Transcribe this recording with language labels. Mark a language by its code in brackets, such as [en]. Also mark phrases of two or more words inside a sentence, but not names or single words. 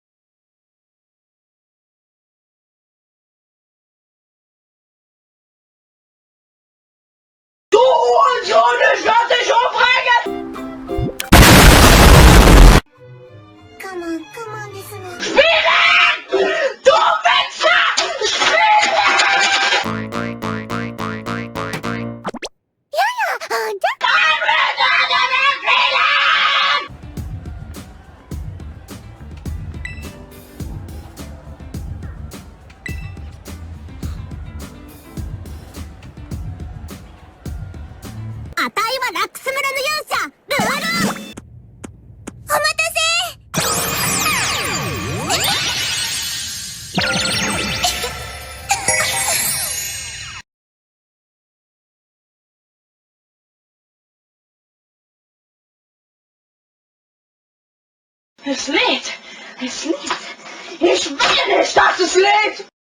[de] Du Hurensohn, ich werd dich umbringen! [en] Come on ですが。 [de] Spielen! Du Wichser! Spielen! [ja] いやいや、じゃ。 [de] Nein, wir werden nicht spielen! [ja] あたいはラックス村の勇者ルアル。お待たせ。 [de] Es lädt! Es lädt! Ich will nicht, dass es lädt!